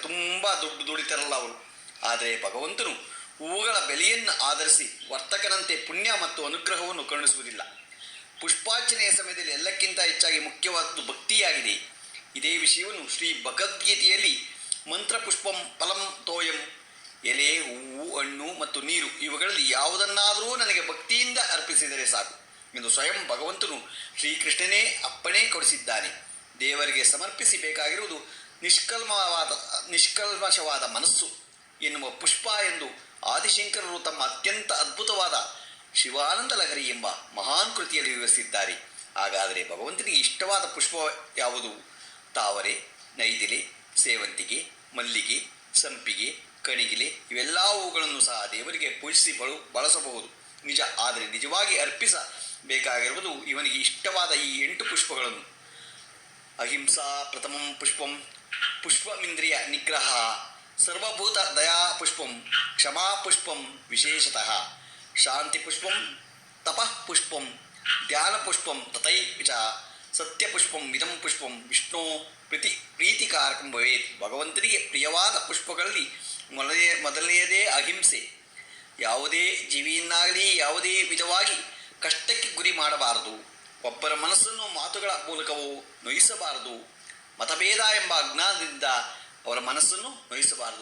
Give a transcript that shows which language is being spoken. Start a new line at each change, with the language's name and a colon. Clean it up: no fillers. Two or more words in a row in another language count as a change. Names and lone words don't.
Kannada: ತುಂಬ ದುಡ್ಡು ದುಡಿತಾರಲ್ಲ ಅವರು. ಆದರೆ ಭಗವಂತನು ಹೂವುಗಳ ಬೆಲೆಯನ್ನು ಆಧರಿಸಿ ವರ್ತಕನಂತೆ ಪುಣ್ಯ ಮತ್ತು ಅನುಗ್ರಹವನ್ನು ಕರುಣಿಸುವುದಿಲ್ಲ. ಪುಷ್ಪಾರ್ಚನೆಯ ಸಮಯದಲ್ಲಿ ಎಲ್ಲಕ್ಕಿಂತ ಹೆಚ್ಚಾಗಿ ಮುಖ್ಯವಾದದ್ದು ಭಕ್ತಿಯಾಗಿದೆ. ಇದೇ ವಿಷಯವನ್ನು ಶ್ರೀ ಭಗವದ್ಗೀತೆಯಲ್ಲಿ ಮಂತ್ರ
Sanskrit: ಪುಷ್ಪಂ ಫಲಂ ತೋಯಂ,
Kannada: ಎಲೆ, ಹೂವು, ಹಣ್ಣು ಮತ್ತು ನೀರು ಇವುಗಳಲ್ಲಿ ಯಾವುದನ್ನಾದರೂ ನನಗೆ ಭಕ್ತಿಯಿಂದ ಅರ್ಪಿಸಿದರೆ ಸಾಕು ಎಂದು ಸ್ವಯಂ ಭಗವಂತನು ಶ್ರೀಕೃಷ್ಣನೇ ಅಪ್ಪಣೆ ಕೊಡಿಸಿದ್ದಾನೆ. ದೇವರಿಗೆ ಸಮರ್ಪಿಸಬೇಕಾಗಿರುವುದು ನಿಷ್ಕಲ್ಮಶವಾದ ಮನಸ್ಸು ಎನ್ನುವ ಪುಷ್ಪ ಎಂದು ಆದಿಶಂಕರರು ತಮ್ಮ ಅತ್ಯಂತ ಅದ್ಭುತವಾದ ಶಿವಾನಂದ ಲಹರಿ ಎಂಬ ಮಹಾನ್ ಕೃತಿಯಲ್ಲಿ ವಿವರಿಸಿದ್ದಾರೆ. ಹಾಗಾದರೆ ಭಗವಂತನಿಗೆ ಇಷ್ಟವಾದ ಪುಷ್ಪ ಯಾವುದು? ತಾವರೆ, ನೈದಿಲೆ, ಸೇವಂತಿಗೆ, ಮಲ್ಲಿಗೆ, ಸಂಪಿಗೆ, ಕಣಿಗಿಲೆ ಇವೆಲ್ಲ ಹೂಗಳನ್ನು ಸಹ ದೇವರಿಗೆ ಪೂಜಿಸಿ ಬಳಸಬಹುದು ನಿಜ. ಆದರೆ ನಿಜವಾಗಿ ಅರ್ಪಿಸಬೇಕಾಗಿರುವುದು ಇವನಿಗೆ ಇಷ್ಟವಾದ ಈ 8 ಪುಷ್ಪಗಳನ್ನು.
Sanskrit: ಅಹಿಂಸಾ ಪ್ರಥಮಂ ಪುಷ್ಪಂ, ಪುಷ್ಪಮಿಂದ್ರಿಯ ನಿಗ್ರಹ, ಸರ್ವಭೂತ ದಯಾ ಪುಷ್ಪಂ, ಕ್ಷಮಾ ಪುಷ್ಪಂ ವಿಶೇಷತಃ, ಶಾಂತಿ ಪುಷ್ಪಂ, ತಪಃ ಪುಷ್ಪಂ, ಧ್ಯಾನ ಪುಷ್ಪಂ ತಥೈಚ ಸತ್ಯಪುಷ್ಪಂ ಇದಂ ಪುಷ್ಪಂ ವಿಷ್ಣು ಪ್ರೀತಿಕಾರಕಂ ಭವೇತ್.
Kannada: ಭಗವಂತನಿಗೆ ಪ್ರಿಯವಾದ ಪುಷ್ಪಗಳಲ್ಲಿ ಮೊದಲನೆಯದೇ ಅಹಿಂಸೆ. ಯಾವುದೇ ಜೀವಿಯನ್ನಾಗಲಿ ಯಾವುದೇ ವಿಧವಾಗಿ ಕಷ್ಟಕ್ಕೆ ಗುರಿ ಮಾಡಬಾರದು. ಒಬ್ಬರ ಮನಸ್ಸನ್ನು ಮಾತುಗಳ ಮೂಲಕವೂ ನೋಯಿಸಬಾರದು. ಮತಭೇದ ಎಂಬ ಅಜ್ಞಾನದಿಂದ ಅವರ ಮನಸ್ಸನ್ನು ನೋಯಿಸಬಾರದು.